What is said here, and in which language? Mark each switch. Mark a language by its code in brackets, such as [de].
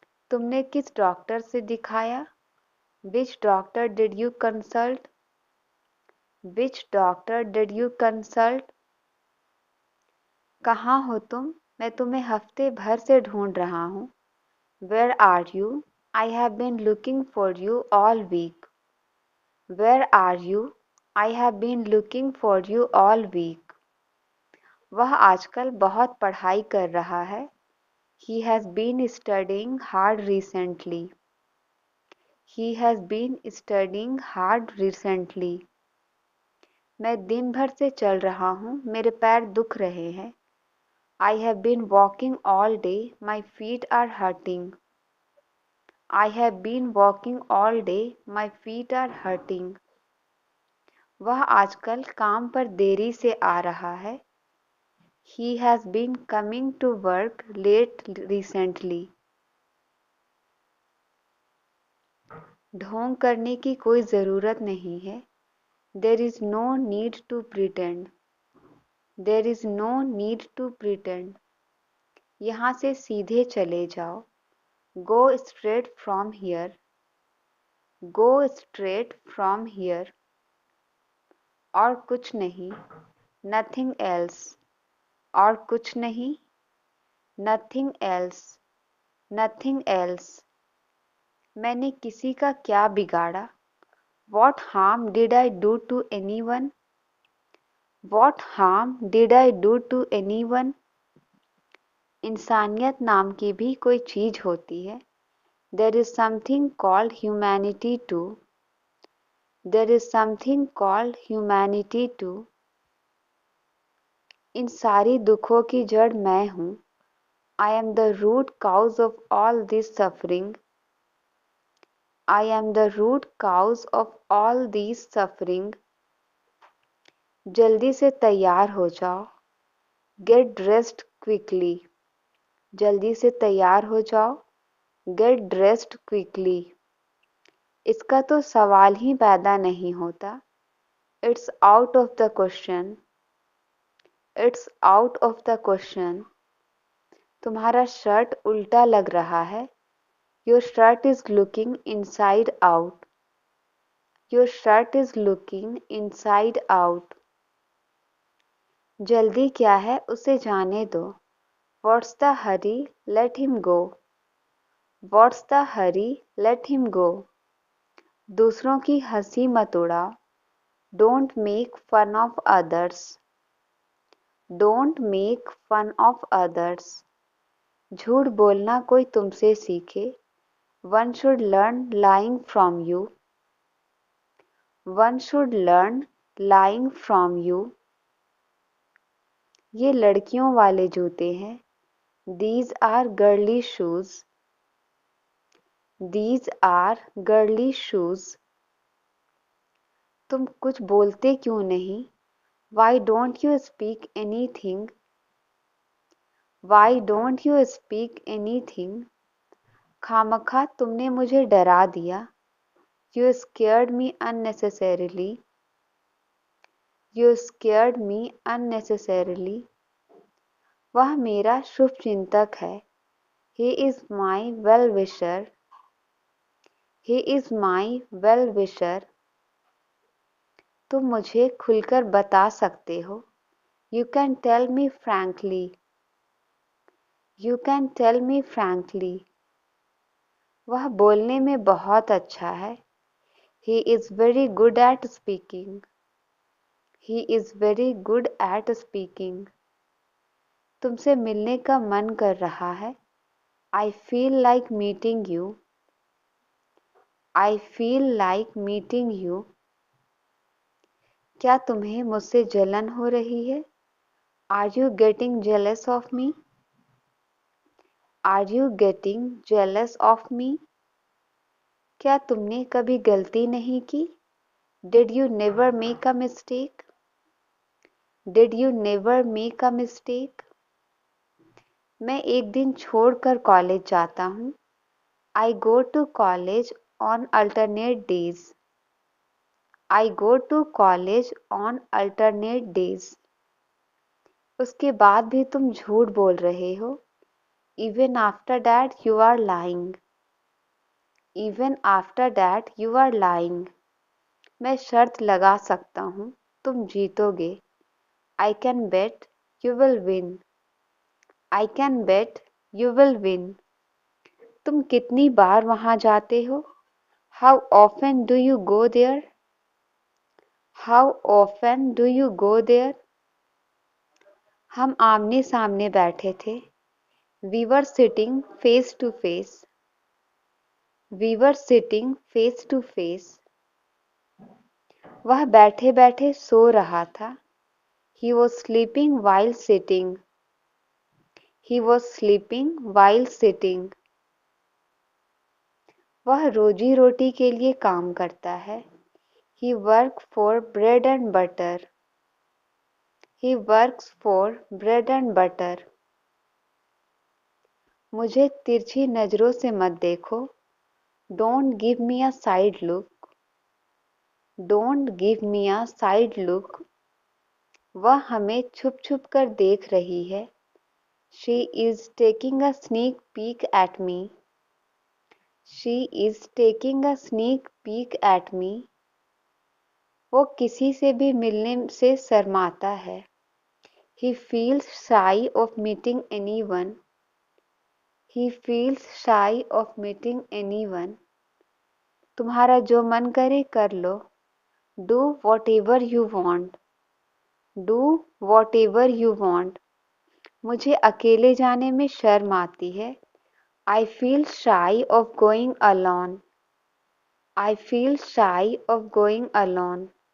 [hi] तुमने किस डॉक्टर से दिखाया? [en] Which doctor did you consult? Which doctor did you consult? [hi] कहाँ हो तुम? मैं तुम्हें हफ्ते भर से ढूंढ रहा हूँ. [en] Where are you? I have been looking for you all week. Where are you? I have been looking for you all week. [hi] वह आजकल बहुत पढ़ाई कर रहा है. [en] He has been studying hard recently. He has been studying hard recently. [hi] मैं दिन भर से चल रहा हूँ. मेरे पैर दुख रहे हैं. [en] I have been walking all day. My feet are hurting. I have been walking all day. My feet are hurting. [hi] वह आजकल काम पर देरी से आ रहा है. [en] He has been coming to work late recently. [hi] ढोंग करने की कोई ज़रूरत नहीं है. [en] There is no need to pretend. There is no need to pretend. [hi] यहाँ से सीधे चले जाओ. [en] Go straight from here. Go straight from here. [hi] और कुछ नहीं. [en] Nothing else. [hi] और कुछ नहीं. [en] Nothing else. Nothing else. [hi] मैंने किसी का क्या बिगाड़ा? [en] What harm did I do to anyone? What harm did I do to anyone? [hi] इंसानियत नाम की भी कोई चीज होती है. [en] There is something called humanity too. There is something called humanity too. [hi] इन सारी दुखों की जड़ मैं हूँ. [en] I am the root cause of all this suffering. I am the root cause of all this suffering. [hi] जल्दी से तैयार हो जाओ. [en] Get dressed quickly. [hi] जल्दी से तैयार हो जाओ. [en] Get dressed quickly. [hi] इसका तो सवाल ही पैदा नहीं होता. [en] It's out of the question. It's out of the question. [hi] तुम्हारा शर्ट उल्टा लग रहा है. [en] Your shirt is looking inside out. Your shirt is looking inside out. [hi] जल्दी क्या है उसे जाने दो. [en] What's the hurry? Let him go. What's the hurry? Let him go. [hi] दूसरों की हंसी मत उड़ाओ. [en] Don't make fun of others. Don't make fun of others. [hi] झूठ बोलना कोई तुमसे सीखे. [en] One should learn lying from you. One should learn lying from you. [hi] ये लड़कियों वाले जूते हैं. [en] These are girly shoes. These are girly shoes. [hi] तुम कुछ बोलते क्यों नहीं? [en] Why don't you speak anything? Why don't you speak anything? [hi] खामखा तुमने मुझे डरा दिया. [en] You scared me unnecessarily. You scared me unnecessarily. [hi] वह मेरा शुभचिंतक है. [en] He is my well-wisher. He is my well-wisher. [hi] तुम मुझे खुलकर बता सकते हो. [en] You can tell me frankly. You can tell me frankly. [hi] वह बोलने में बहुत अच्छा है. [en] He is very good at speaking. He is very good at speaking. [hi] तुमसे मिलने का मन कर रहा है. [en] I feel like meeting you. I feel like meeting you. [hi] क्या तुम्हें मुझसे जलन हो रही है? [en] Are you getting jealous of me? Are you getting jealous of me? [hi] क्या तुमने कभी गलती नहीं की? [en] Did you never make a mistake? Did you never make a mistake? [hi] मैं एक दिन छोड़कर कॉलेज जाता हूँ. [en] I go to college on alternate days. I go to college on alternate days. [hi] उसके बाद भी तुम झूठ बोल रहे हो. [en] Even after that you are lying. Even after that you are lying. [hi] मैं शर्त लगा सकता हूँ तुम जीतोगे. [en] I can bet you will win. I can bet you will win. [hi] तुम कितनी बार वहाँ जाते हो? [en] How often do you go there? How often do you go there? [hi] हम आमने सामने बैठे थे. [en] We were sitting face to face. We were sitting face to face. [hi] वह बैठे बैठे सो रहा था. [en] He was sleeping while sitting. He was sleeping while sitting. [hi] वह रोजी रोटी के लिए काम करता है. [en] He works for bread and butter. He works for bread and butter. [hi] मुझे तिरछी नजरों से मत देखो. [en] Don't give me a side look. Don't give me a side look. [hi] वह हमें छुप छुप कर देख रही है. [en] She is taking a sneak peek at me. She is taking a sneak peek at me. [hi] वो किसी से भी मिलने से शर्माता है. [en] He feels shy of meeting anyone. He feels shy of meeting anyone. [hi] तुम्हारा जो मन करे कर लो. [en] Do whatever you want. Do whatever you want. [hi] मुझे अकेले जाने में शर्म आती है. [en] I feel shy of going alone. I feel shy of going alone.